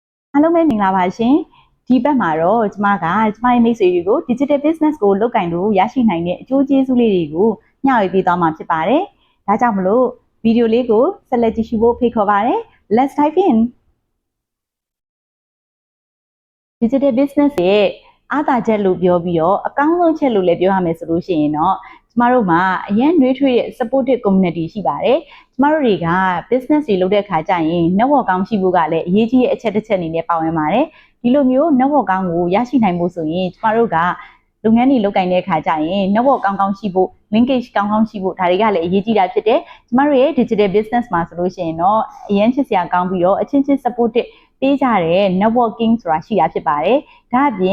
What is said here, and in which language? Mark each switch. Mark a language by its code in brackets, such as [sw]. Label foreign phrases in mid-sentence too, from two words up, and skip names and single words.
[my] အားလုံးပဲမင်္ဂလာပါရှင်ဒီဘက်မှာတော့ကျမရဲ့မိတ်ဆွေတွေကို [en] digital business [my] ကိုလုပ်ကင်လို့ရရှိနိုင်တဲ့အကျိုးကျေးဇူးလေးတွေကိုမျှဝေပေးသွားမှာဖြစ်ပါတယ်ဒါကြောင့်မလို့ဗီဒီယိုလေးကိုဆက်လက်ကြည့်ရှုဖို့ဖိတ်ခေါ်ပါတယ် [en] Let's dive in digital business [my] ရဲ့အားသာချက်လို့ပြောပြီးတော့အကောင်းဆုံးချက်လို့လည်းပြောရမယ်ဆိုလို့ရှိရင်တော့ကျမတို့မှာအရင်နှွေးထွေးတဲ့ [en] supportive community [my] ရှိပါတယ်ကျမတို့တွေက business တွေလုပ်တဲ့အခါကျရင် network ကောင်းရှိဖို့ကလည်းအရေးကြီးတဲ့အချက်တစ် ချက်အနေနဲ့ပါဝင်ပါတယ်ဒီလိုမျိုး network ကောင်းကိုရရှိနိုင်ဖို့ဆိုရင်ကျမတို့ကလုပ်ငန်းတွေလုပ်ကိုင်တဲ့အခါကျရင် network ကောင်းကောင်းရှိဖို့ linkage ကောင်းကောင်းရှိဖို့ဒါတွေကလည်းအရေးကြီးတာဖြစ်တယ်ကျမတို့ရဲ့ [en] digital business [my] မှာဆိုလို့ရှိရင်တော့အရင်ချစ်စရာကောင်းပြီးတော့အချင်းချင်း supportive ပေးကြတဲ့ networking ဆိုတာရှိတာဖြစ်ပါတယ်။ဒါအပြင်